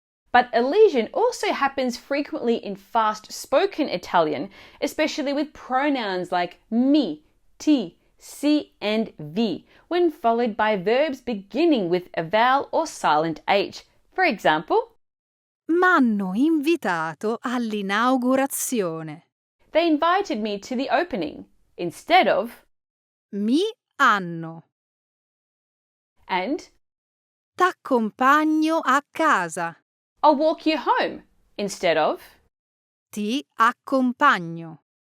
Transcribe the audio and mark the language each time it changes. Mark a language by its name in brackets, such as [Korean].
[English] But elision also happens frequently in fast-spoken Italian, especially with pronouns like mi, ti, si, and vi, when followed by verbs beginning with a vowel or silent H. For example, [Italian] M'hanno invitato all'inaugurazione. [English] they invited me to the opening instead of, [Italian] Mi hanno. [English] and [Italian] T'accompagno a casa. [English] I'll walk you home instead of, [Italian] Ti accompagno.